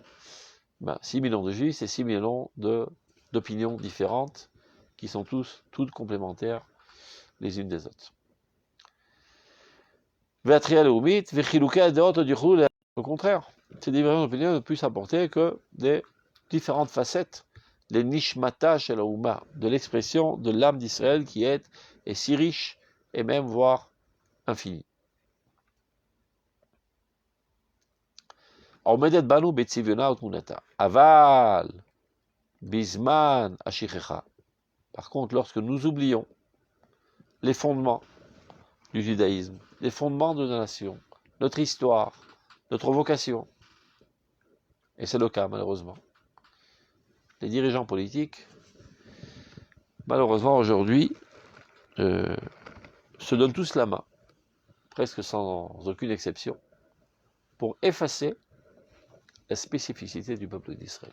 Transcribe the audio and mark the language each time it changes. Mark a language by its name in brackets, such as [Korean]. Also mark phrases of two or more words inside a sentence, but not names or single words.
[French] 6 millions de juifs, c'est 6 millions d'opinions différentes qui sont toutes complémentaires les unes des autres. Au contraire, ces divergences d'opinion ne peuvent apporter que des différentes facettes, les [Hebrew] נשמתה של האומה, [French] de l'expression de l'âme d'Israël qui est si riche et même voire infinie. [Hebrew] עומדת בנו בצביונה ותמונתה, אבל בזמן השכחה. [French] Par contre, lorsque nous oublions les fondements du judaïsme, les fondements de la nation, notre histoire, notre vocation, et c'est le cas malheureusement, les dirigeants politiques, malheureusement aujourd'hui, se donnent tous la main, presque sans aucune exception, pour effacer la spécificité du peuple d'Israël.